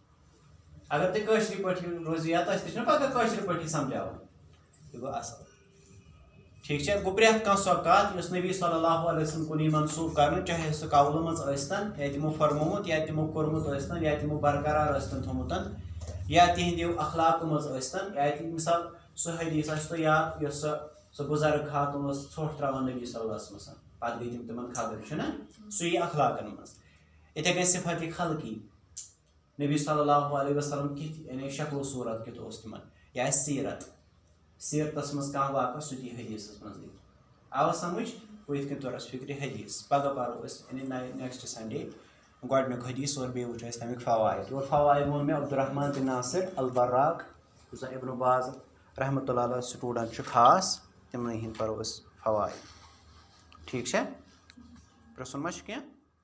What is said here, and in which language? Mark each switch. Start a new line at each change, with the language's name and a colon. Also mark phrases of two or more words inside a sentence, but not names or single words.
Kashmiri: اگر تُہۍ کٲشرِ پٲٹھۍ روزِو یاد تۄہہِ تہِ چھُنہ پگاہ کٲشرِ پٲٹھی سمجھاوُن یہِ گوٚو اصل ٹھیک چھا گوٚو پرٛٮ۪تھ کانٛہہ سۄ کتھ یۄس نبی
Arabic: صلی اللہ علیہ وسلم
Kashmiri: کُن یی منسوٗخ کرنہٕ چاہے سُہ قولہٕ منٛز ٲسۍتن یا تِمو فرمومُت یا تِمو کوٚرمُت ٲسۍتن یا تِمو برقرار ٲسۍتن تھوٚمُت یا تِہنٛدیو اخلاقو منٛز ٲسۍتن یا مثال سُہ حدیث آسہِ تۄہہِ یاد یۄس سۄ بُزرگ خاتوٗن ٲس ژھۄٹھ تراوان نبی صلی
Arabic: اللہ علیہ وسلم
Kashmiri: پتہٕ گٔے تِم تِمن خبر چھُنہ سُہ یی اخلاقن منٛز یِتھے کٔنۍ صفت خلقی نبی
Arabic: صلی اللہ علیہ وسلم
Kashmiri: کِتھ یعنی شکل و صوٗرت کیُتھ اوس تِمن یا سیرت سیرتس منٛز کانٛہہ واقعہ سُہ تہِ حدیثس منٛز لیکھِتھ آوا سمجھ گوٚو یِتھ کٔنۍ توٚر اَسہِ فکرِ حدیث پگاہ پرو أسۍ یعنی
English: next Sunday
Kashmiri: گۄڈنیُک حدیث اور بیٚیہِ وٕچھو أسۍ تَمیُک فوایِد اور فوایِد ووٚن مےٚ عبدالرحمان بن ناصر البراق یُس زن ابن باز
Arabic: رحمتہ اللہ علیہ
Kashmiri: سٹوٗڈنٛٹ چھُ خاص تِمنٕے ہِنٛدۍ پرو أسۍ فوایِد ٹھیک چھا پرٛژھُن ما چھُ کینٛہہ